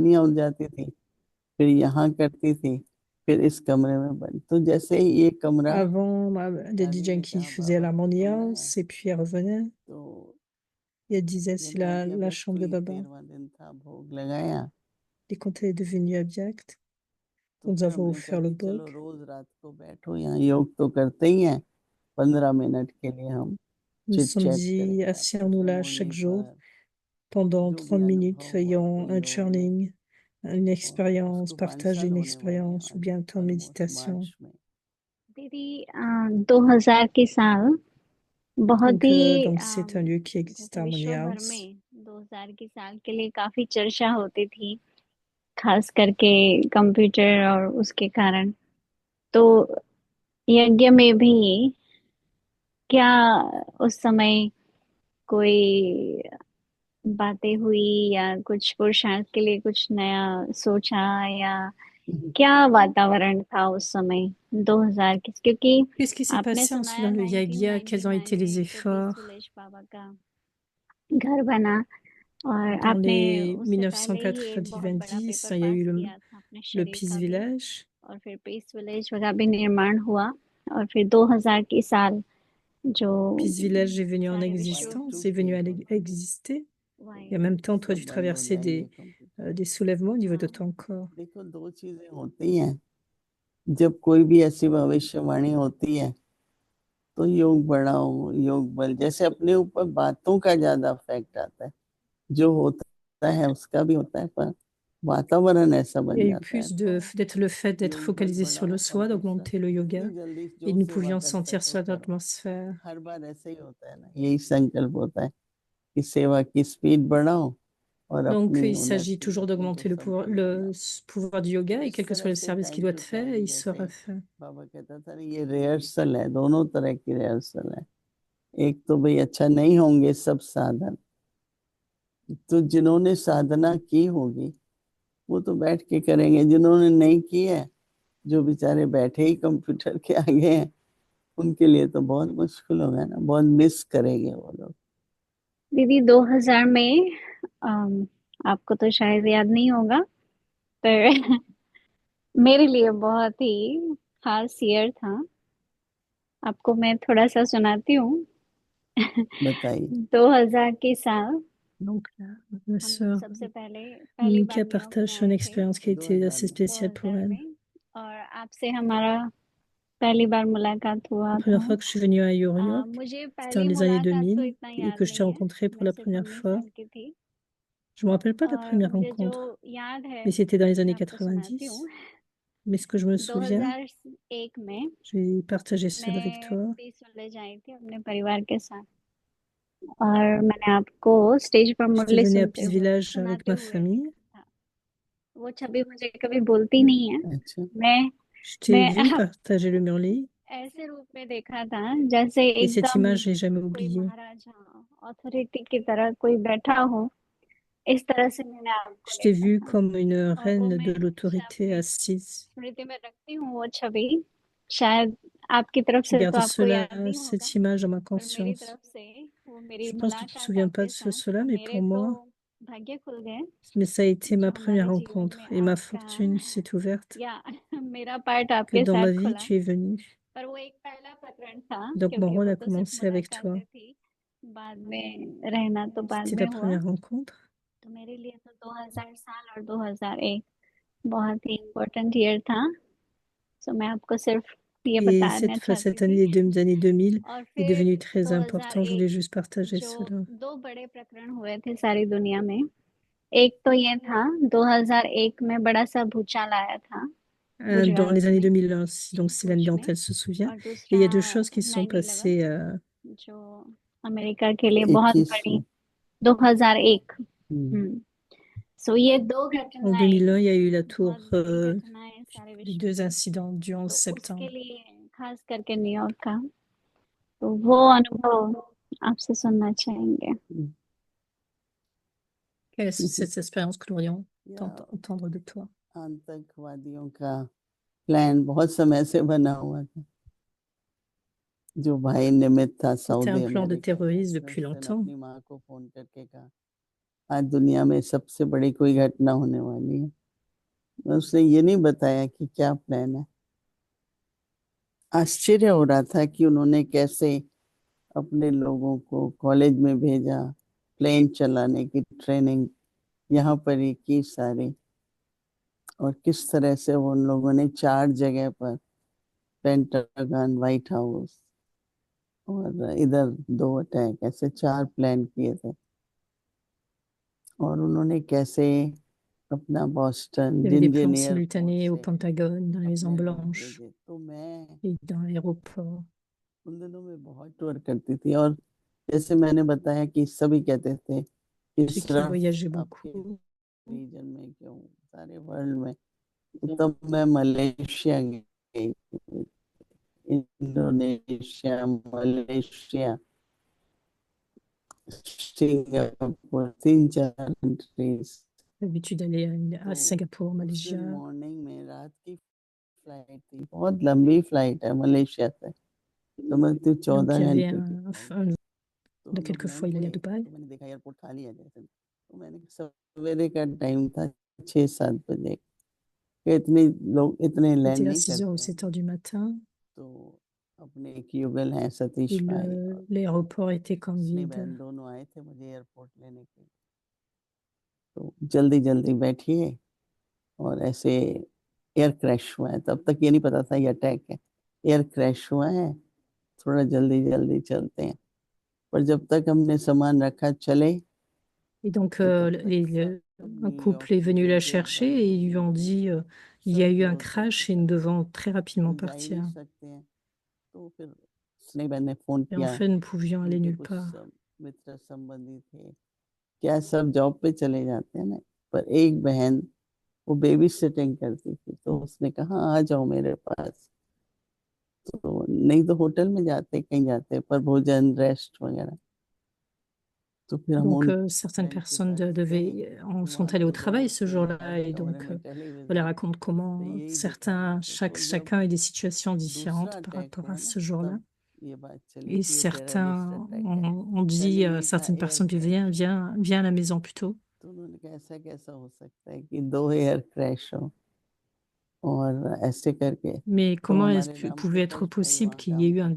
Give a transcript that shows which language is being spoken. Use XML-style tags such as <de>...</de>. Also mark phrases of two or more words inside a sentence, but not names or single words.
<hi>परेशानियां हो जाती थी, फिर यहाँ करती थी, फिर इस कमरे में बंद। तो जैसे ही ये कमरा</hi> <fr>Avant, Lady</fr> <hi>रानी ने Janky कहा</hi> <fr>faisait</fr> <hi>बाबा कमरा है,</hi> <fr>l'harmoniance et puis elle revenait</fr> <hi>तो</hi> <fr>et elle disait</fr> <hi>ये</hi> <fr>c'est</fr> <hi>मैं</hi> <fr>la</fr> <hi>जब</hi> <fr>chambre de Baba.</fr> <hi>113वां दिन था, भोग लगाया,</hi> <fr>Et quand elle est devenue abjecte,</fr> <hi>तो</hi> <fr>nous</fr> <hi>फिर</hi> <fr>avons</fr> <hi>हमने कहा</hi> <fr>offert le</fr> <hi>कि चलो</hi> <fr>bol.</fr> <hi>रोज रात को बैठो, यहाँ योग तो करते ही हैं, 15 मिनट के लिए हम</hi> <fr>Nous nous</fr> <hi>चिट</hi> <fr>sommes</fr> <hi>चैट</hi> <fr>dit,</fr> <hi>करेंगे आपस</hi> <fr>asseyons-nous</fr> <hi>में,</hi> <fr>là chaque</fr> <hi>वहीं</hi> <fr>jour</fr> <hi>पर</hi> <fr>pendant</fr> <hi>जो</hi> <fr>30</fr> <hi>भी</hi> <fr>minutes,</fr> <hi>अनुभव हुआ</hi> <fr>ayant</fr> <hi>कोई</hi> <fr>un</fr> <hi>योग में।</hi> <fr>churning, une</fr> <hi>और</hi> <fr>expérience,</fr> <hi>उसको पाँच</hi> <fr>partager</fr> <hi>साल</hi> <fr>une</fr> <hi>होने वाले हैं</hi> <fr>expérience ou</fr> <hi>आज,</hi> <fr>bien un temps de</fr> <hi>ऑलमोस्ट</hi> <fr>méditation.</fr> <hi>मार्च में। दीदी 2000 के साल बहुत</hi> <fr>Donc,</fr> <hi>ही</hi> <fr>donc c'est un lieu qui existe</fr> <hi>जैसे</hi> <fr>à Harmony</fr> <hi>विश्व भर</hi> <fr>House.</fr> <hi>में 2000 के साल के लिए काफी चर्चा होती थी, खास करके कंप्यूटर और उसके कारण। तो यज्ञ में भी क्या उस समय कोई बातें हुई या कुछ पुरुषार्थ के लिए कुछ नया सोचा, या क्या वातावरण था उस समय 2000 के? क्योंकि</hi> <fr>Qu'est-ce qui s'est</fr> <hi>आपने</hi> <fr>passé ensuite dans</fr> <hi>सुनाया</hi> <fr>le Yagya? Quels ont</fr> <hi>1999</hi> <fr>été les</fr> <hi>में जो पीस</hi> <fr>efforts</fr> <hi>विलेज बाबा का घर बना, और</hi> <fr>dans</fr> <hi>आपने</hi> <fr>les</fr> <hi>उससे पहले ही एक बहुत बड़ा</hi> <fr>1990?</fr> <hi>पेपर</hi> <fr>Il y a</fr> <hi>पास</hi> <fr>eu</fr> <hi>किया था अपने</hi> <fr>le</fr> <hi>शरीर</hi> <fr>Peace</fr> <hi>का भी,</hi> <fr>Village.</fr> <hi>और फिर पीस विलेज का भी निर्माण हुआ, और फिर 2000 की साल जो</hi> <fr>Peace Village est venu en</fr> <hi>सारे विश्व</hi> <fr>existence, est venu exister. Et en</fr> <hi>वाइड।</hi> <fr>même temps, toi,</fr> <hi>सब</hi> <fr>tu</fr> <hi>बंद हो</hi> <fr>traversais</fr> <hi>जाएंगे कंप्यूटर।</hi> <fr>des soulèvements au niveau de</fr> <hi>हाँ,</hi> <fr>ton corps.</fr> <hi>देखो दो चीजें होती हैं, जब कोई भी ऐसी भविष्यवाणी होती है तो योग बढ़ाओ, योग बल, जैसे अपने ऊपर बातों का ज्यादा इफेक्ट आता है, जो होता है उसका भी होता है, पर वातावरण ऐसा</hi> <fr>Il</fr> <hi>बन</hi> <fr>y a eu</fr> <hi>जाता है।</hi> <fr>plus</fr> <hi>तो</hi> <fr>d'être le fait d'être</fr> <hi>योग बल</hi> <fr>focalisé sur le</fr> <hi>बढ़ाओ</hi> <fr>soi,</fr> <hi>और दूसरा</hi> <fr>d'augmenter le</fr> <hi>जितनी</hi> <fr>yoga.</fr> <hi>जल्दी</hi> <fr>Et</fr> <hi>जो</hi> <fr>nous</fr> <hi>सेवा</hi> <fr>pouvions</fr> <hi>कर</hi> <fr>sentir</fr> <hi>सको</hi> <fr>sur</fr> <hi>करो।</hi> <fr>l'atmosphère.</fr> <hi>हर बार ऐसे ही होता है ना, यही संकल्प होता है कि सेवा की स्पीड बढ़ाओ और</hi> <fr>Donc,</fr> <hi>अपनी</hi> <fr>il s'agit</fr> <hi>उन्नति,</hi> <fr>toujours</fr> <hi>अपने को</hi> <fr>d'augmenter</fr> <hi>संपन्न</hi> <fr>le</fr> <hi>बनाओ।</hi> <fr>pouvoir du</fr> <hi>तो</hi> <fr>yoga et</fr> <hi>इस</hi> <fr>quel que soit</fr> <hi>तरह</hi> <fr>le</fr> <hi>से</hi> <fr>service qui</fr> <hi>टाइम</hi> <fr>doit</fr> <hi>टू</hi> <fr>être fait,</fr> <hi>टाइम,</hi> <fr>il</fr> <hi>जैसे</hi> <fr>sera fait.</fr> <hi>बाबा कहता था ना, ये रिहर्सल है, दोनों तरह की रिहर्सल है। एक तो भाई अच्छा नहीं होंगे सब साधन, तो जिन्होंने साधना की होगी वो तो बैठ के करेंगे, जिन्होंने नहीं की है, जो बेचारे बैठे ही कंप्यूटर के आगे हैं, उनके लिए तो बहुत मुश्किल होगा ना, बहुत मिस करेंगे वो लोग। दीदी 2000 में आपको तो शायद याद नहीं होगा, पर मेरे लिए बहुत ही खास ईयर था। आपको मैं थोड़ा सा सुनाती हूँ। बताइए। 2000 के साल</hi> <fr>Donc, ma</fr> <hi>हम</hi> <fr>sœur</fr> <hi>सबसे पहले पहली बार</hi> <fr>Mika</fr> <hi>न्यूयॉर्क में</hi> <fr>partage son</fr> <hi>आए थे,</hi> <fr>expérience qui a été assez</fr> <hi>2000 में</hi> <fr>spéciale pour</fr> <hi>2000</hi> <fr>elle.</fr> <hi>में, और आपसे हमारा पहली बार मुलाकात</hi> <fr>La</fr> <hi>हुआ</hi> <fr>première</fr> <hi>था।</hi> <fr>fois que je suis venue à York,</fr> <hi>मुझे</hi> <fr>c'était dans</fr> <hi>पहली</hi> <fr>les années</fr> <hi>मुलाकात तो</hi> <fr>2000</fr> <hi>इतना</hi> <fr>et</fr> <hi>याद</hi> <fr>que je t'ai</fr> <hi>नहीं है,</hi> <fr>rencontré pour</fr> <hi>मैं</hi> <fr>la</fr> <hi>सिर्फ</hi> <fr>première</fr> <hi>19</hi> <fr>fois.</fr> <hi>साल की थी।</hi> <fr>Je me rappelle pas de la</fr> <hi>और</hi> <fr>première</fr> <hi>मुझे जो</hi> <fr>rencontre,</fr> <hi>याद है</hi> <fr>mais c'était dans les</fr> <hi>मैं</hi> <fr>années</fr> <hi>आपको सुनाती हूँ।</hi> <fr>90. Mais ce que je me souviens,</fr> <hi>2001 में</hi> <fr>je vais partager cela avec</fr> <hi>मैं</hi> <fr>toi.</fr> <hi>पीस विलेज आई थी अपने परिवार के साथ, और मैंने आपको स्टेज पर</hi> <fr>J'étais</fr> <hi>मुरली</hi> <fr>venue à</fr> <hi>सुनते</hi> <fr>Peace</fr> <hi>हुए</hi> <fr>Village avec</fr> <hi>सुनाते</hi> <fr>ma</fr> <hi>हुए</hi> <fr>famille.</fr> <hi>देखा था। वो छवि मुझे कभी भूलती नहीं है। अच्छा। मैं</hi> <fr>Je t'ai</fr> <hi>मैं</hi> <fr>vu partager le Murli</fr> <hi>ऐसे रूप में देखा था जैसे</hi> <fr>et cette</fr> <hi>एकदम</hi> <fr>image, je l'ai jamais</fr> <hi>कोई</hi> <fr>oubliée.</fr> <hi>महाराजा ऑथोरिटी की तरह कोई बैठा हो, इस तरह से मैंने आपको</hi> <fr>Je t'ai</fr> <hi>देखा</hi> <fr>vue</fr> <hi>था।</hi> <fr>comme une</fr> <hi>और वो</hi> <fr>reine</fr> <hi>मैं</hi> <fr>de</fr> <hi>हमेशा</hi> <fr>l'autorité</fr> <hi>अपने</hi> <fr>assise.</fr> <hi>स्मृति में रखती हूँ वो छवि। शायद आपकी तरफ</hi> <fr>Je</fr> <hi>से तो</hi> <fr>garde</fr> <hi>आपको</hi> <fr>cela,</fr> <hi>याद नहीं होगा,</hi> <fr>cette image dans ma</fr> <hi>पर मेरी</hi> <fr>conscience.</fr> <hi>तरफ से वो मेरी</hi> <fr>Je pense que tu te</fr> <hi>मुलाकात</hi> <fr>souviens pas</fr> <hi>आपके</hi> <fr>de</fr> <hi>साथ,</hi> <fr>cela, mais pour</fr> <hi>मेरे तो</hi> <fr>moi,</fr> <hi>भाग्य खुल गए</hi> <fr>mais ça a été</fr> <hi>जो</hi> <fr>ma première</fr> <hi>हमारे जीवन</hi> <fr>rencontre</fr> <hi>में</hi> <fr>et ma</fr> <hi>आपका</hi> <fr>fortune s'est ouverte</fr> <hi>या मेरा पार्ट</hi> <fr>que</fr> <hi>आपके</hi> <fr>dans</fr> <hi>साथ</hi> <fr>ma vie,</fr> <hi>खुला।</hi> <fr>tu es venu.</fr> <hi>पर वो एक पहला प्रकरण था,</hi> <fr>Donc mon</fr> <hi>क्योंकि</hi> <fr>rôle</fr> <hi>वो</hi> <fr>a</fr> <hi>तो सिर्फ</hi> <fr>commencé avec toi.</fr> <hi>मुलाकातें थी, बाद में रहना तो बाद</hi> <fr>C'était</fr> <hi>में</hi> <fr>la</fr> <hi>हुआ।</hi> <fr>première rencontre.</fr> <hi>तो मेरे लिए तो 2000 साल और 2001 बहुत ही</hi> <en>important year</en> <hi>था। सो मैं आपको सिर्फ ये</hi> <fr>Et</fr> <hi>बताना चाहती</hi> <fr>cette</fr> <hi>थी।</hi> <fr>année des années 2000</fr> <hi>और</hi> <fr>est</fr> <hi>फिर</hi> <fr>devenue très importante. Je</fr> <hi>2001</hi> <fr>voulais juste partager</fr> <hi>जो</hi> <fr>cela.</fr> <hi>दो बड़े प्रकरण हुए थे सारी दुनिया में, एक तो ये था 2001 में बड़ा सा भूचाल आया था</hi> <fr>Dans</fr> <hi>गुजरात</hi> <fr>les années</fr> <hi>में,</hi> <fr>2001, donc c'est l'année</fr> <hi>भुज</hi> <fr>dont</fr> <hi>में,</hi> <fr>elle se souvient.</fr> <hi>और</hi> <fr>Et il</fr> <hi>दूसरा</hi> <fr>y a deux choses qui se sont</fr> <hi>9/11</hi> <fr>passées.</fr> <hi>जो अमेरिका के लिए बहुत 21 बड़ी, में। 2001। हम्म। सो ये दो</hi> <fr>En</fr> <hi>घटनाएं</hi> <fr>2001, il y a eu la tour,</fr> <hi>बहुत बड़ी घटनाएं सारे</hi> <fr>les</fr> <hi>विश्व</hi> <fr>deux</fr> <hi>पे,</hi> <fr>incidents du 11</fr> <hi>तो उसके</hi> <fr>septembre.</fr> <hi>लिए खास करके न्यूयॉर्क का, तो वो अनुभव आपसे सुनना चाहेंगे।</hi> <fr>Quelle est cette expérience que nous pourrions</fr> <hi>या</hi> <fr>entendre de toi?</fr> <hi>आतंकवादियों का प्लान बहुत समय से बना हुआ था, जो भाई निमित था</hi> <fr>C'était un</fr> <hi>सऊदी</hi> <fr>plan de</fr> <hi>अमेरिका का।</hi> <fr>terrorisme depuis</fr> <hi>प्रिंस्टन</hi> <fr>longtemps.</fr> <hi>अपनी माँ को फोन करके कहा आज दुनिया में सबसे बड़ी कोई घटना होने वाली है। उसने ये नहीं बताया कि क्या प्लान है। आश्चर्य हो रहा था कि उन्होंने कैसे अपने लोगों को कॉलेज में भेजा, प्लेन चलाने की ट्रेनिंग यहाँ पर ही की सारी, और किस तरह से उन लोगों ने 4 जगह पर, पेंटागन, व्हाइट हाउस और इधर 2 अटैक, ऐसे 4 प्लान किए थे। और उन्होंने कैसे अपना बॉस्टन,</hi> <fr>Il y avait des plans</fr> <hi>जिंजीन एयरपोर्ट</hi> <fr>simultanés au</fr> <hi>से</hi> <fr>Pentagone, dans les Maisons</fr> <hi>अपने लोग</hi> <fr>Blanches</fr> <hi>भेजे। तो मैं</hi> <fr>et dans l'aéroport.</fr> <hi>उन दिनों में बहुत टूर करती थी, और जैसे मैंने बताया कि सभी कहते थे कि</hi> <fr>Ceux qui</fr> <hi>सिर्फ</hi> <fr>voyageaient</fr> <hi>आपके</hi> <fr>beaucoup.</fr> <hi>रीजन में क्यों, सारे वर्ल्ड में। तो तब मैं मलेशिया गई, इंडोनेशिया, मलेशिया, सिंगापुर, 3-4 कंट्रीज।</hi> <fr>L'habitude d'aller à</fr> <hi>तो</hi> <fr>Singapour,</fr> <hi>उस दिन</hi> <fr>Malaysia.</fr> <hi>मॉर्निंग में, रात की फ्लाइट थी, बहुत लंबी फ्लाइट है मलेशिया से, समझती</hi> <fr>Donc, il</fr> <hi>14</hi> <fr>y avait</fr> <hi>घंटे की फ्लाइट। तो हम लोग लैंड</hi> <fr>quelquefois, il allait</fr> <hi>हुए,</hi> <fr>à Dubaï.</fr> <hi>तो मैंने देखा एयरपोर्ट खाली है जैसे, तो मैंने, सवेरे का टाइम था, 6-7 बजे, कि इतने लोग इतने</hi> <fr>C'était</fr> <hi>लैंड</hi> <fr>à</fr> <hi>नहीं</hi> <fr>6 heures ou</fr> <hi>करते हैं।</hi> <fr>7 heures du matin.</fr> <hi>तो अपने एक युगल हैं</hi> <fr>Et</fr> <hi>सतीश भाई, और</hi> <fr>l'aéroport était comme</fr> <hi>उसने</hi> <fr>vide.</fr> <hi>बहन दोनों आए थे मुझे एयरपोर्ट लेने के लिए। तो जल्दी जल्दी बैठिए, और ऐसे</hi> <en>air crash</en> <hi>हुआ है, तब तक ये नहीं पता था ये अटैक है,</hi> <en>air crash</en> <hi>हुआ है, थोड़ा जल्दी जल्दी चलते हैं। पर जब तक हमने सामान रखा चले,</hi> <fr>Et donc,</fr> <hi>तो तब तक सब</hi> <fr>un</fr> <hi>न्यूयॉर्क</hi> <fr>couple est</fr> <hi>की</hi> <fr>venu la</fr> <hi>गेटें</hi> <fr>chercher</fr> <hi>बंद</hi> <fr>et</fr> <hi>हो</hi> <fr>ils lui ont</fr> <hi>गई,</hi> <fr>dit, il y a</fr> <hi>सब</hi> <fr>eu un</fr> <hi>क्लोज होके</hi> <fr>crash et nous</fr> <hi>चल रहे,</hi> <fr>devons très rapidement</fr> <hi>हम जा ही नहीं</hi> <fr>partir.</fr> <hi>सकते हैं। तो फिर उसने बहन ने फोन</hi> <fr>Et en</fr> <hi>किया,</hi> <fr>fait, nous pouvions aller</fr> <hi>उनके</hi> <fr>nulle</fr> <hi>कुछ</hi> <fr>part.</fr> <hi>मित्र संबंधी थे, क्या सब जॉब पे चले जाते हैं ना, पर एक बहन वो</hi> <en>baby sitting</en> <hi>करती थी, तो उसने कहा आ जाओ मेरे पास। तो नहीं तो होटल में जाते, कहीं जाते, पर भोजन, रेस्ट वगैरह। तो फिर हम</hi> <fr>Donc,</fr> <hi>उन</hi> <fr>certaines</fr> <hi>फ्रेंड के</hi> <fr>personnes</fr> <hi>साथ गए,</hi> <fr>sont</fr> <hi>वहां</hi> <fr>allées au</fr> <hi>तो</hi> <fr>travail</fr> <hi>दोनों</hi> <fr>ce</fr> <hi>थे</hi> <fr>jour-là.</fr> <hi>हर</hi> <fr>Et</fr> <hi>कमरे</hi> <fr>donc,</fr> <hi>में</hi> <fr>on les</fr> <hi>टेलीविजन,</hi> <fr>raconte</fr> <hi>तो</hi> <fr>comment</fr> <hi>यही दिखा रहे</hi> <fr>certains,</fr> <hi>थे। तो जब</hi> <fr>chacun a eu des situations</fr> <hi>दूसरा</hi> <fr>différentes par</fr> <hi>अटैक</hi> <fr>rapport à</fr> <hi>हुआ ना,</hi> <fr>ce jour-là.</fr> <hi>तब ये बात चली</hi> <fr>Et</fr> <hi>कि ये टेररिस्ट</hi> <fr>certains</fr> <hi>अटैक है।</hi> <fr>ont dit,</fr> <hi>पहले ये था</hi> <fr>certaines</fr> <hi>एयर</hi> <fr>personnes, puis</fr> <hi>क्रैश।</hi> <fr>viens à la maison plutôt.</fr> <hi>तो उन्होंने कहा ऐसा कैसा हो सकता है कि 2</hi> <en>air crash</en> <hi>हो, और ऐसे करके।</hi> <fr>Mais</fr> <hi>तो</hi> <fr>comment est-ce</fr> <hi>हमारे</hi> <fr>que pouvait être</fr> <hi>रामप्रकाश भाई</hi> <fr>possible</fr> <hi>वहाँ</hi> <fr>qu'il y ait</fr> <hi>काम</hi> <fr>eu un</fr>